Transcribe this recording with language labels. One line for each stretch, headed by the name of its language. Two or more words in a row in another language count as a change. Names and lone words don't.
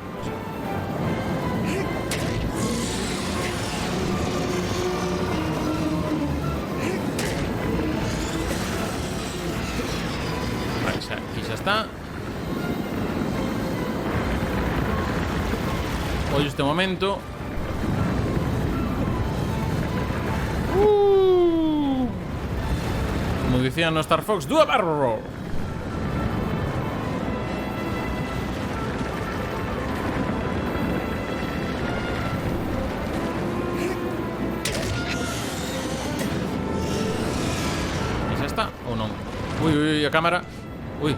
Galician: Vale, aquí xa está. Ollo este momento. Como dicían no Star Fox,
English: do a barrel roll.
Galician: E xa está, ou non? Ui, a cámara. Ui.